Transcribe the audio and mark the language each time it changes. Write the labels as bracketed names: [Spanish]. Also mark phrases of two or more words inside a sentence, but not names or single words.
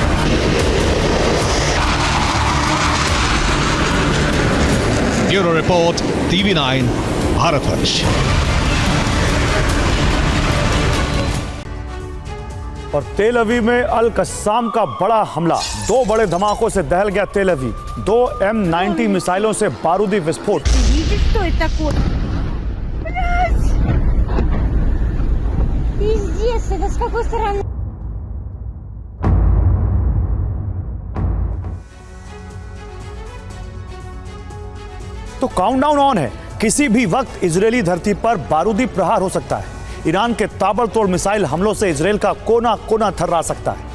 [English] bureau report, [Hindi] TV9 भारतवर्ष। और तेल अवीव में अल कस्साम का बड़ा हमला, 2 बड़े धमाकों से दहल गया तेल अवीव। 2 M90 मिसाइलों से बारूदी विस्फोट। [Russian] Видите, что это такое? Блядь! Пиздец, это с какой стороны? [Hindi] तो [English] countdown on [Hindi] है, किसी भी वक्त इजरायली धरती पर बारूदी प्रहार हो सकता है। ईरान के ताबड़तोड़ मिसाइल हमलों से इजरायल का कोना कोना थर्रा सकता है।